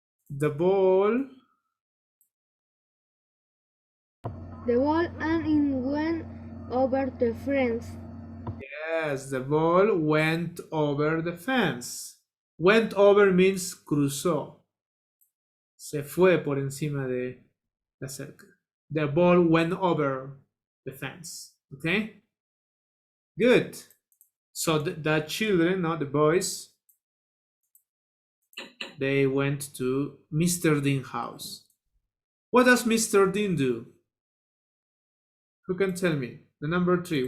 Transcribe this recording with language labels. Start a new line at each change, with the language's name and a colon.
English: The ball and it went over the fence. Yes, the ball went over the fence. Went over means cruzó.
Spanish: Se fue por encima de la cerca.
English: The ball went over the fence. Okay? Good. So the children, not the boys, they went to Mr. Dean's house. What does Mr. Dean do? Who can tell me? The number 3.